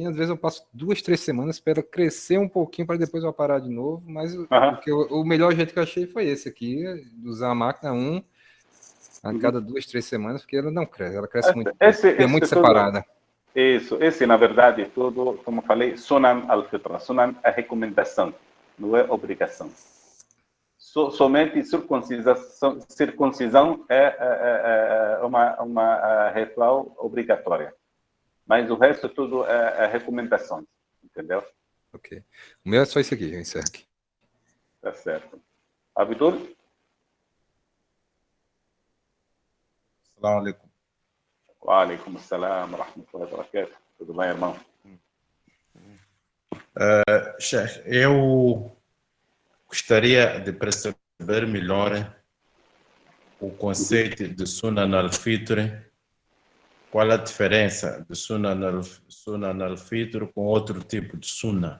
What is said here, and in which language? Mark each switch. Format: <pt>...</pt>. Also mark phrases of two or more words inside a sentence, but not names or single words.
<pt>Às vezes eu passo 2, 3 semanas para ela crescer um pouquinho para depois eu aparar de novo. Mas o melhor jeito que eu achei foi esse aqui, usar a máquina a cada 2, 3 semanas, porque ela não cresce, ela cresce muito, é muito separada. Esse, na verdade, tudo, como eu falei,</pt> <ar>سنن الفطرة.</ar> <pt>Sunan é recomendação, não é obrigação. Somente circuncisão é uma ritual obrigatória. Mas o resto tudo é recomendação, entendeu? Ok. O meu é só isso aqui, eu encerro aqui. Tá certo. Abdul?</pt> <ar>السلام عليكم. وعليكم السلام ورحمة الله وبركاته.</ar> <pt>Tudo bem, irmão? Sheikh, eu gostaria de perceber melhor o conceito de</pt> <ar>سنن الفطر.</ar> <pt>Qual a diferença de</pt> <ar>سنن الفطر</ar> <pt>com outro tipo de Sunnah?</pt>